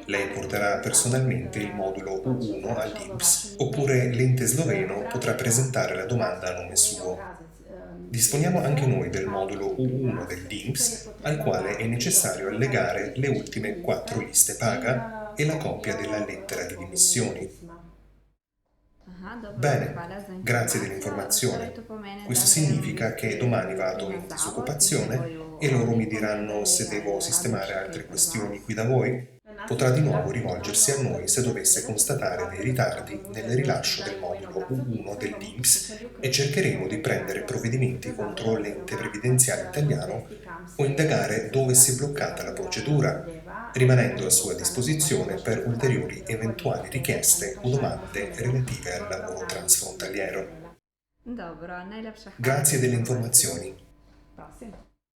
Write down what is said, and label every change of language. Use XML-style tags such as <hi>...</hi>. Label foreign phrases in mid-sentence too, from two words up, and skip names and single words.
<it>Lei porterà personalmente il modulo U1 all'INPS, oppure l'ente sloveno potrà presentare la domanda a nome suo. Disponiamo anche noi del modulo U1 dell'INPS, al quale è necessario allegare le ultime 4 liste paga e la copia della lettera di dimissioni.</it> <sl>Aha, dobro,</sl> <it>Bene,</it> <sl>hvala za</sl> <it>grazie</it> <sl>informacijo. Torej, to</sl> <it>dell'informazione.</it> <sl>pomeni, da</sl> <it>Questo</it> <sl>grem v</sl> <it>significa che</it> <sl>bistvu</sl> <it>domani vado</it> <sl>na</sl> <it>in</it> <sl>zavod in mi</sl> <it>disoccupazione</it> <sl>bojo</sl> <it>e loro mi diranno</it> <sl>povedali,</sl> <it>se devo</it> <sl>ali rabim</sl> <it>sistemare</it> <sl>še kaj</sl> <it>altre</it> <sl>pri vas.</sl> <it>questioni qui da voi. Potrà di nuovo rivolgersi a noi se dovesse constatare dei ritardi nel rilascio del modulo U1 dell'INPS e cercheremo di prendere provvedimenti contro l'ente previdenziale italiano o indagare dove si è bloccata la procedura, rimanendo a sua disposizione per ulteriori eventuali richieste o domande relative al lavoro transfrontaliero.</it> <sl>Dobro, najlepša hvala za</sl> <it>Grazie delle</it> <sl>informacijo.</sl> <it>informazioni.</it> <sl>Prosim.</sl>